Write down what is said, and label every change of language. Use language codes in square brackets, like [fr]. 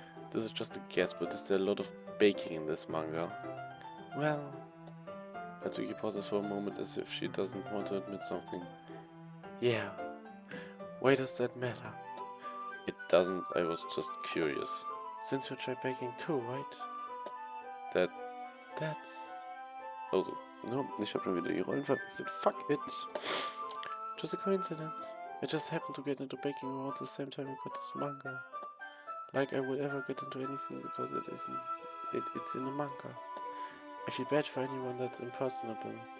[en] This is just a guess, but is there a lot of baking in this manga? Well... Natsuki pauses for a moment as if she doesn't want to admit something. Yeah. Why does that matter? It doesn't, I was just curious. Since you tried baking too, right? That's... [de] Also, no, ich hab schon wieder die Rollen verwechselt. [en] Fuck it. Just a coincidence. I just happened to get into baking around the same time I got this manga. Like I would ever get into anything because it's in a manga. I feel bad for anyone that's impersonable.